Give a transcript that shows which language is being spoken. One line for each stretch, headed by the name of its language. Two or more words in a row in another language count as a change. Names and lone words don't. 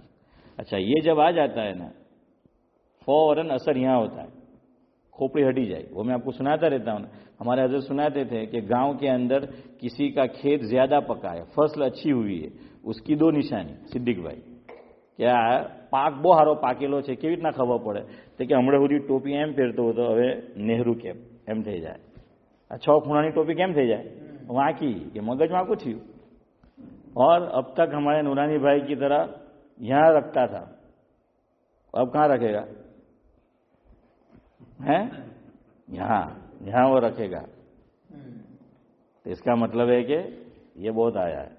Urdu: اچھا، یہ جب آ جاتا ہے نا فوراً اثر یہاں ہوتا ہے، کھوپڑی ہٹی جائے۔ وہ میں آپ کو سناتا رہتا ہوں، ہمارے حضرت سناتے تھے کہ گاؤں کے اندر کسی کا کھیت زیادہ پکا ہے، فصل اچھی ہوئی ہے، اس کی دو نشانی، صدیق بھائی کیا ہے؟
Gujarati: પાક બહુ સારો પાકેલો છે, કેવી રીતના ખબર પડે? તો કે હમણાં સુધી ટોપી એમ પહેરતો હતો, હવે નહેરુ કેમ એમ થઈ જાય। આ 6 ખૂણાની ટોપી કેમ થઈ જાય? વાંકી, કે મગજમાં આખું થયું।
Urdu: اور اب تک ہمارے نورانی بھائی کی طرح یہاں رکھتا تھا، اب کہاں رکھے گا? ہیں؟ یہاں وہ رکھے گا. تو اس کا مطلب ہے کہ یہ بہت آیا ہے.